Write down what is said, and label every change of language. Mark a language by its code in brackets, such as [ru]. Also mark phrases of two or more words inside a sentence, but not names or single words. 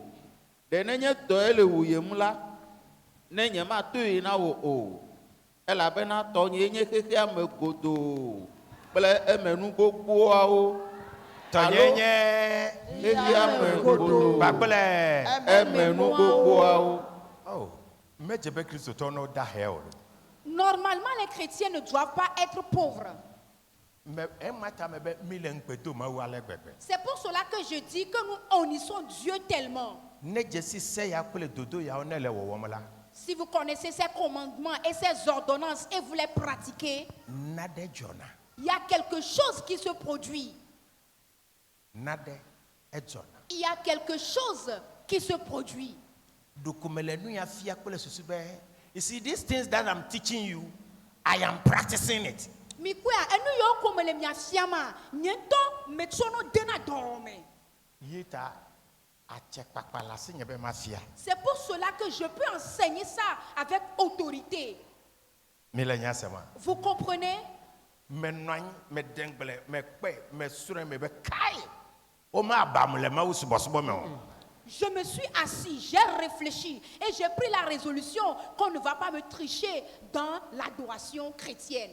[ee] Ɖe nenye dɔe le wuyem la, ne nye matoe na wo o. Elabena tɔnye nye xexea me godoo kple emenu gbogboawo. Tɔnye nye xexea me godoo kpakple emenu gbogboawo. Oh, medze be kristotɔwo no da he o. [fr] Normalement, les chrétiens ne doivent pas être pauvres. C'est pour cela que je dis que nous honnissons Dieu tellement. Si vous connaissez ses commandements et ses ordonnances et vous les pratiquez, il y a quelque chose qui se produit. Il y a quelque chose qui se produit. [en] You see, these things that I'm teaching you, I am practicing it. [fr] C'est pour cela que je peux enseigner ça avec autorité. Vous comprenez? Je me suis assis, j'ai réfléchi et j'ai pris la résolution qu'on ne va pas me tricher dans l'adoration chrétienne.